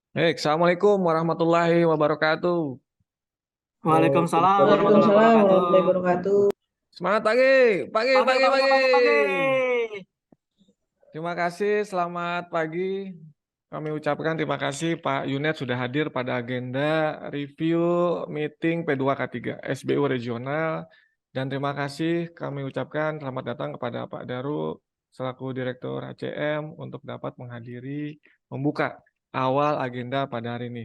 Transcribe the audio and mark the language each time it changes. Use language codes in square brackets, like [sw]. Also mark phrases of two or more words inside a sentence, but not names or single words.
[ar] Baik, السلام عليكم ورحمة الله وبركاته. وعليكم السلام ورحمة الله Waalaikumsalam wabarakatuh. ورحمة الله وبركاته. [id] Semangat pagi, pagi, Pagi, pagi, pagi, pagi. pagi, pagi. Terima kasih, selamat pagi. Kami ucapkan terima kasih Pak Yunet sudah hadir pada agenda [en] review meeting [id] P2K3 SBU regional. Dan terima kasih kami ucapkan selamat datang kepada Pak Daru selaku Direktur ACM untuk dapat menghadiri membuka awal agenda pada hari ini.